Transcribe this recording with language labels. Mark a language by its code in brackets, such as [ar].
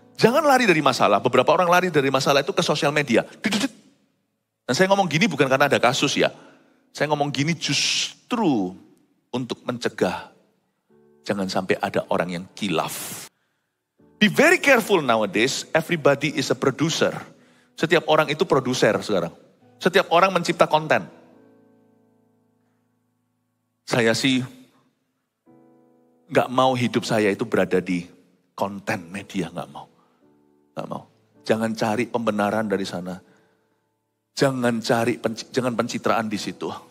[id] Jangan lari dari masalah. Beberapa orang lari dari masalah itu ke sosial media. Dan saya ngomong gini bukan karena ada kasus ya. Saya ngomong gini justru untuk mencegah. Jangan sampai ada orang yang kilaf. [en] Be very careful nowadays, everybody is a producer. [id] Setiap orang itu produser sekarang. Setiap orang mencipta konten. Saya sih gak mau hidup saya itu berada di konten media, gak mau. Gak mau. Jangan cari pembenaran dari sana. Jangan pencitraan di situ.